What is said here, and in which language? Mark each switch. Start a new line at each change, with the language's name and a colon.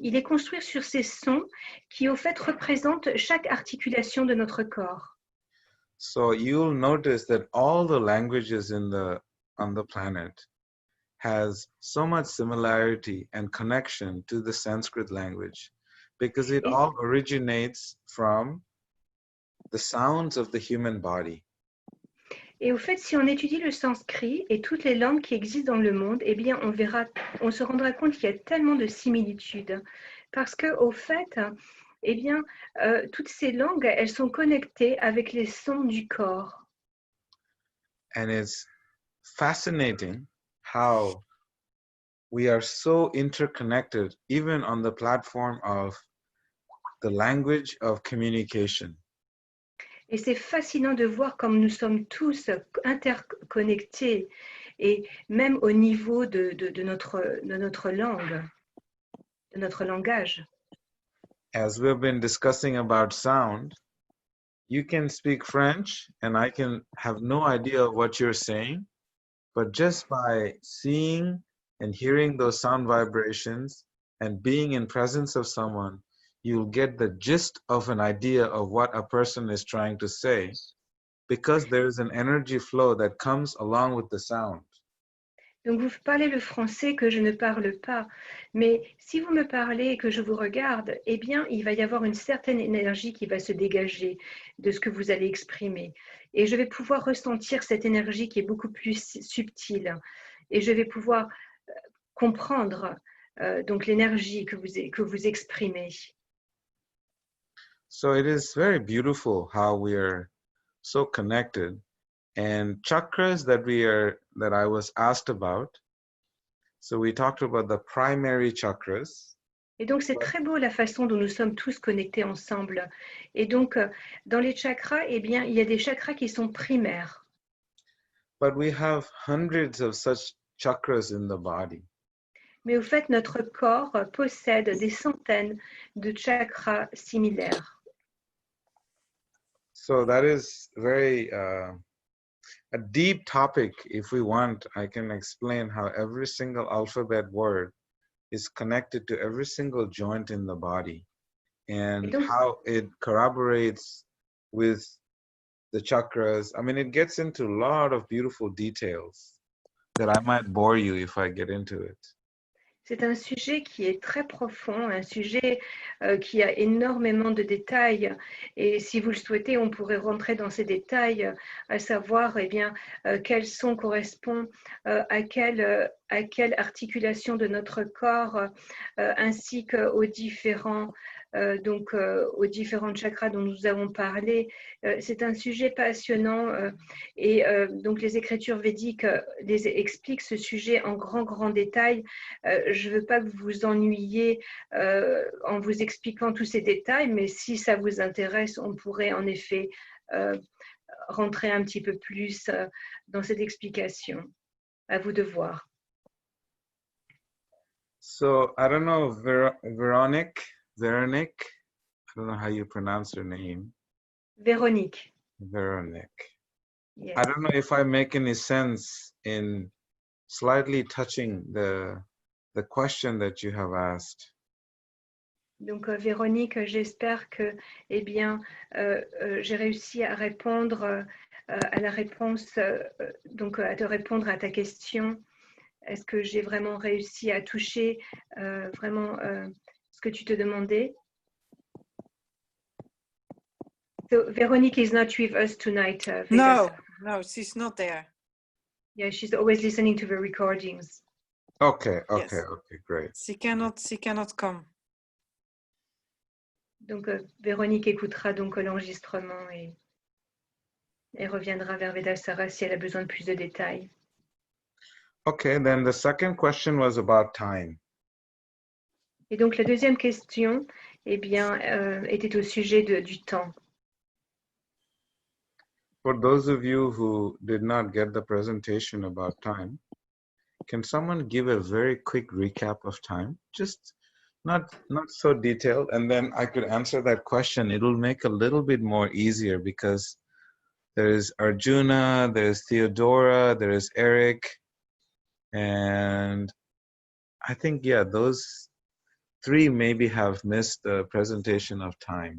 French: Il est construit sur ces sons qui, au fait, représentent chaque articulation de notre corps.
English: So you'll notice that all the languages on the planet has so much similarity and connection to the Sanskrit language because it all originates from the sounds of the human body.
French: Et au fait, si on étudie le sanskrit et toutes les langues qui existent dans le monde, eh bien, on se rendra compte qu'il y a tellement de similitudes. Parce que, au fait, eh bien, toutes ces langues, elles sont connectées avec les sons du corps.
English: And it's fascinating how we are so interconnected, even on the platform of the language of communication.
French: Et c'est fascinant de voir comme nous sommes tous interconnectés, et même au niveau de notre langue, de notre langage.
English: As we've been discussing about sound, you can speak French and I can have no idea of what you're saying, but just by seeing and hearing those sound vibrations and being in presence of someone, you'll get the gist of an idea of what a person is trying to say, because there's an energy flow that comes along with the sound.
French: Donc vous parlez le français que je ne parle pas, mais si vous me parlez et que je vous regarde, eh bien il va y avoir une certaine énergie qui va se dégager de ce que vous allez exprimer. Et je vais pouvoir ressentir cette énergie qui est beaucoup plus subtile. Et je vais pouvoir comprendre donc l'énergie que vous exprimez.
English: So it is very beautiful how we are so connected, and chakras that we are that I was asked about. So we talked about the primary chakras.
French: Et donc, c'est très beau la façon dont nous sommes tous connectés ensemble. Et donc, dans les chakras, eh bien, il y a des chakras qui sont primaires.
English: But we have hundreds of such chakras in the body.
French: Mais au fait, notre corps possède des centaines de chakras similaires.
English: So that is very a deep topic. If we want, I can explain how every single alphabet word is connected to every single joint in the body and
French: donc,
English: how it corroborates with the chakras. I mean, it gets into a lot of beautiful details that I might bore you if I get into it.
French: C'est un sujet qui est très profond, un sujet qui a énormément de détails. Et si vous le souhaitez, on pourrait rentrer dans ces détails, à savoir eh bien, quels sont correspondent à quelle articulation de notre corps, ainsi qu'aux différents aux différents chakras dont nous avons parlé. C'est un sujet passionnant et donc les écritures védiques les expliquent ce sujet en grand détail. Je ne veux pas que vous vous ennuyiez en vous expliquant tous ces détails, mais si ça vous intéresse, on pourrait en effet rentrer un petit peu plus dans cette explication. À vous de voir.
English: So, I don't know, Veronique, I don't know how you pronounce her name. Véronique. Veronique. Yes. I don't know if I make any sense in slightly touching the question that you have asked.
French: Donc, Véronique, j'espère que, eh bien, j'ai réussi à répondre à la réponse, donc à te répondre à ta question. Est-ce que j'ai vraiment réussi à toucher vraiment ce que tu te demandais?
English: So, Véronique is not with us tonight. No, she's not there. Yeah, she's always listening to the recordings. Okay, Yes. okay, great. She cannot come.
French: Donc, Véronique écoutera donc l'enregistrement et reviendra vers Vedasara si elle a besoin de plus de détails.
English: Okay, then the second question was about time.
French: Et donc, la deuxième question, eh bien, était au sujet du temps.
English: For those of you who did not get the presentation about time, can someone give a very quick recap of time? Just not so detailed, and then I could answer that question. It'll make a little bit more easier because there's Arjuna, there's Theodora, there's Eric, and I think, yeah, those three maybe have missed the presentation of time.